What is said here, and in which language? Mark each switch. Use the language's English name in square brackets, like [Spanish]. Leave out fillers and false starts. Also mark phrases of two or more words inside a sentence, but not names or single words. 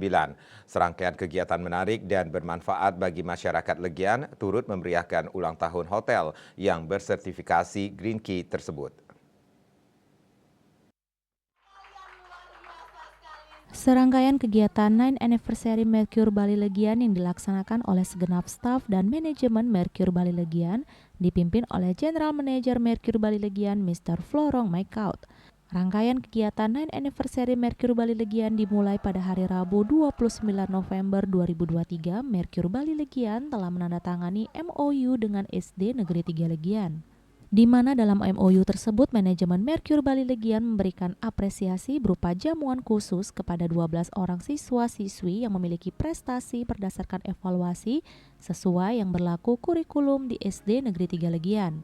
[Indonesian] Serangkaian kegiatan menarik dan bermanfaat bagi masyarakat Legian turut memeriahkan ulang tahun hotel yang bersertifikasi Green Key tersebut. Serangkaian kegiatan 9 Anniversary Mercure Bali Legian yang dilaksanakan oleh segenap staf dan manajemen Mercure Bali Legian dipimpin oleh [English] General Manager [Indonesian] Mercure Bali Legian Mr. Florong Maikaut. Rangkaian kegiatan 9 Anniversary Mercure Bali Legian dimulai pada hari Rabu 29 November 2023. Mercure Bali Legian telah menandatangani MOU dengan SD Negeri 3 Legian, di mana dalam MOU tersebut manajemen Mercure Bali Legian memberikan apresiasi berupa jamuan khusus kepada 12 orang siswa-siswi yang memiliki prestasi berdasarkan evaluasi sesuai yang berlaku kurikulum di SD Negeri 3 Legian.